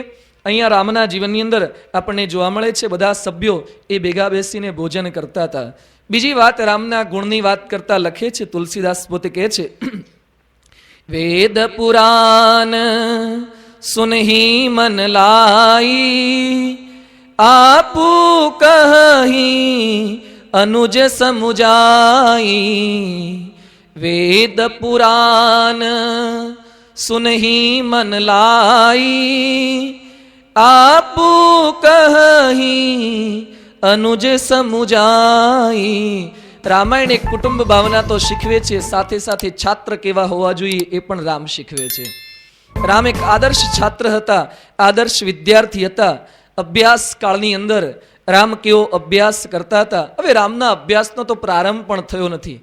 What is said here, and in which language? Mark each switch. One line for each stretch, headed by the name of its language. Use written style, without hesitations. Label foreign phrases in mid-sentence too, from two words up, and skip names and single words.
Gujarati: અહીંયા રામના જીવનની અંદર આપણને જોવા મળે છે બધા સભ્યો એ ભેગા બેસીને ભોજન કરતા હતા. બીજી વાત, રામના ગુણની વાત કરતા લખે છે તુલસીદાસ પોતે કહે છે,
Awadhi: वेद पुराण सुनही मन लाई, आपु कही अनुज समुजाई, वेद पुराण सुनहि मन लाई। आपू कही अनुज समुजाई।
Gujarati: રામાયણ એક કુટુંબ ભાવના તો શીખવે છે, સાથે સાથે છાત્ર કેવા હોવા જોઈએ એ પણ રામ શીખવે છે. રામ એક આદર્શ છાત્ર હતા, આદર્શ વિદ્યાર્થી હતા. અભ્યાસ કાળની અંદર રામ કેવો અભ્યાસ કરતા હતા. હવે રામના અભ્યાસનો તો પ્રારંભ પણ થયો નથી.